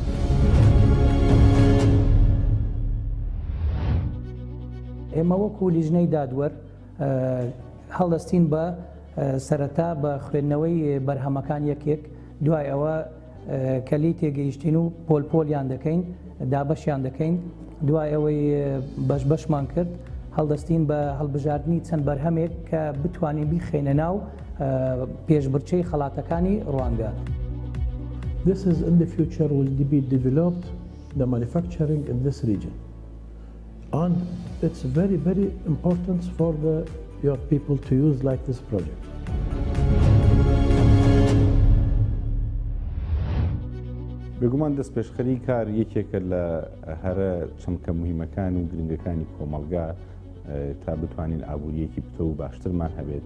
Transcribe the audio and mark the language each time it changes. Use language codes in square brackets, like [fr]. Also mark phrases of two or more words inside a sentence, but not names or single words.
[ckb] ئێمە وەکو لیژنەی دادوەر هەڵدەستین بە سەرەتا بە خوێندنەوەی بەرهەمەکان یەکێک دوای ئەوە کەلی تێگەیشتین و پۆلپۆلیان دەکەین دابەشیان دەکەین دوای ئەوەی بەشمان کرد هەڵدەستین بە هەڵبژاردننی چەند بەرهەمێک کە بتوانین بیخێنە ناو پێشبڕچەی خەڵاتەکانی ڕوانگە. [en] This is in the future will be developed the manufacturing in this region and it's very very important for your people to use like this project. [ckb] بێگومان دەست پێشخەری کار یەکێکە لە هەرە چەمکە مهمەکان و گرنگەکانی کۆمەلگا تا بتوانین ئابوووریەکی پتە و باشترمان هەبێت.